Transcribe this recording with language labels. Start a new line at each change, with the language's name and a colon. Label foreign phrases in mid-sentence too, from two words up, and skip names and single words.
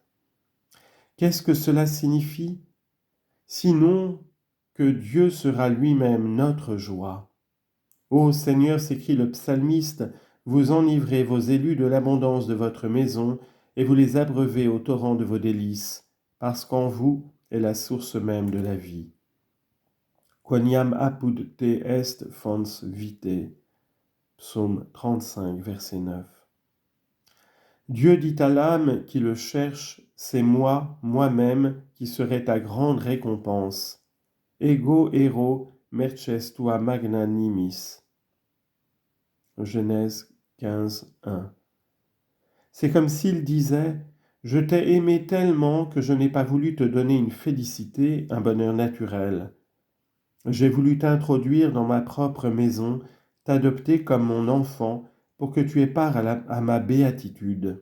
French: Qu'est-ce que cela signifie? Sinon que Dieu sera lui-même notre joie. Ô Seigneur, s'écrie le psalmiste, vous enivrez vos élus de l'abondance de votre maison et vous les abreuvez au torrent de vos délices. parce qu'en vous est la source même de la vie.
Latin: Quoniam apud te est fons vitae.
French: Psaume 35, verset 9. Dieu dit à l'âme qui le cherche, c'est moi, moi-même, qui serai ta grande récompense.
Latin: Ego ero merces tua magnanimis.
French: Genèse 15, 1. C'est comme s'il disait « Je t'ai aimé tellement que je n'ai pas voulu te donner une félicité, un bonheur naturel. J'ai voulu t'introduire dans ma propre maison, t'adopter comme mon enfant pour que tu aies part à ma béatitude.